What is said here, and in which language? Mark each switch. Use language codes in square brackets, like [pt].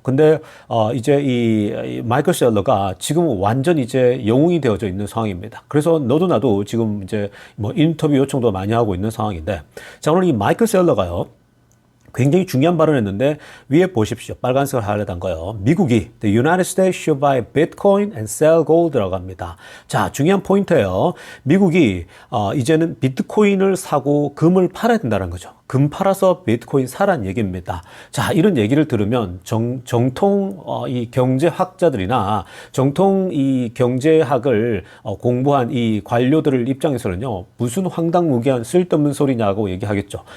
[ko] 근데 이제 이 마이클 셀러가 지금은 완전 이제 영웅이 되어져 있는 상황입니다. 그래서 너도 나도 지금 이제 뭐 인터뷰 요청도 많이 하고 있는 상황인데, 자, 오늘 이 마이클 셀러가요, 굉장히 중요한 발언을 했는데 위에 보십시오. 빨간색을 하이라이트한 거예요. 미국이 [en] The United States should buy Bitcoin and sell gold라고 합니다. [ko] 자, 중요한 포인트예요. 미국이 이제는 비트코인을 사고 금을 팔아야 된다는 거죠. 금 팔아서 비트코인 사란 얘기입니다. 자, 이런 얘기를 들으면 정통 이 경제학자들이나 정통 이 경제학을 공부한 이 관료들 입장에서는요, 무슨 황당무계한 쓸데없는 소리냐고 얘기하겠죠.